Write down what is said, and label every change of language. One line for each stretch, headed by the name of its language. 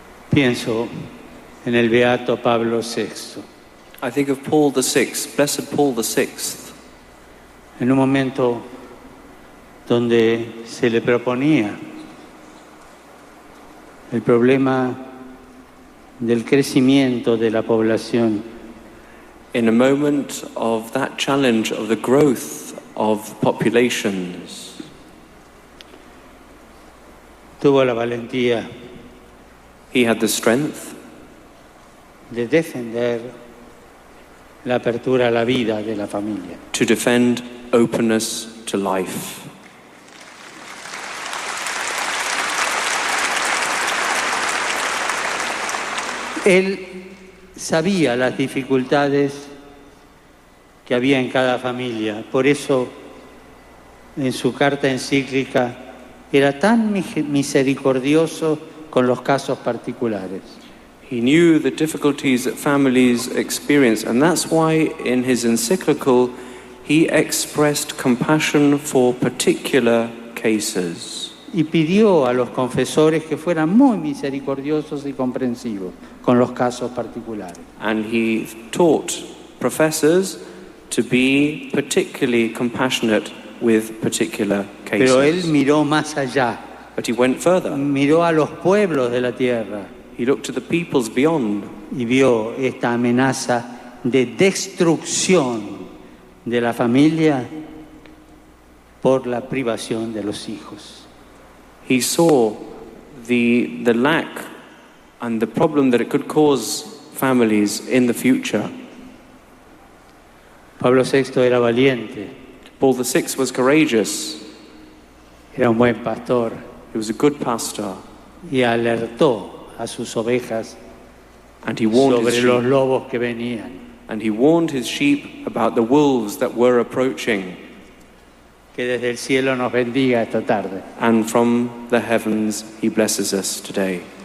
Spanish: Pienso en el beato Pablo VI.
English: I think of Paul VI, Blessed Paul VI,
Spanish: En un momento donde se le proponía el problema del crecimiento de la población,
English: in a moment of that challenge of the growth of populations,
Spanish: tuvo la valentía
English: he had the strength
Spanish: de defender la apertura a la vida de la familia.
English: to defend openness to life.
Spanish: Él sabía las dificultades que había en cada familia, por eso en su carta encíclica era tan misericordioso con los casos particulares.
English: He knew the difficulties that families experience, and that's why in his encyclical he expressed compassion for particular cases.
Spanish: Y pidió a los confesores que fueran muy misericordiosos y comprensivos con los casos particulares.
English: And he taught professors to be particularly compassionate with particular cases.
Spanish: Pero él miró más allá,
English: But he went further.
Spanish: miró a los pueblos de la tierra
English: He looked to the peoples beyond
Spanish: y vio esta amenaza de destrucción de la familia por la privación de los hijos.
English: he saw the lack and the problem that it could cause families in the future.
Spanish: Pablo VI era valiente,
English: Paul VI was courageous.
Spanish: era un buen pastor
English: He was a good pastor,
Spanish: y alertó a sus ovejas
English: and he warned his
Spanish: sobre los
English: sheep,
Spanish: lobos que venían.
English: and he warned his sheep about the wolves that were approaching.
Spanish: Que desde el cielo nos bendiga esta tarde.
English: And from the heavens he blesses us today.